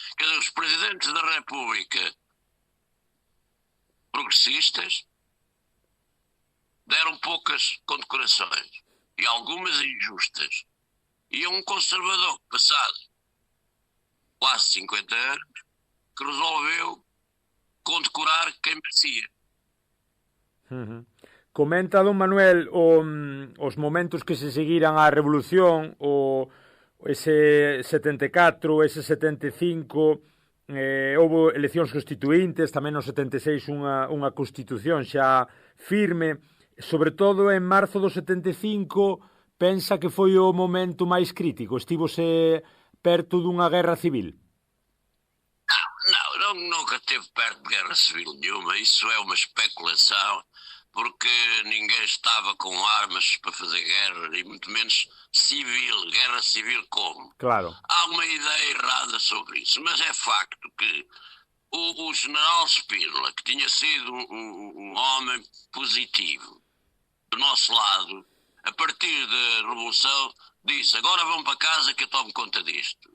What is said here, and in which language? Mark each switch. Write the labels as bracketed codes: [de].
[pt] Quer dizer, os presidentes da República progressistas deram poucas condecorações, e algumas injustas. E um conservador passado quase 50 anos que resolveu condecorar quem merecia. Uhum. [gl] Comenta Dom Manuel os momentos que se seguiran á revolución, ese 74, ese 75, houve eleccións constituíntes, tamén no 76 unha constitución xa firme. Sobre todo en marzo do 75, pensa que foi o momento máis crítico? Estivose perto dunha guerra civil? [pt] Não, nunca esteve perto de guerra civil nenhuma. Isso é uma especulação, porque ninguém estava com armas para fazer guerra, e muito menos civil. Guerra civil como? Claro. Há uma ideia errada sobre isso, mas é facto que o general Spínola, que tinha sido um homem positivo do nosso lado, a partir da Revolução, disse: agora vão para casa que eu tomo conta disto.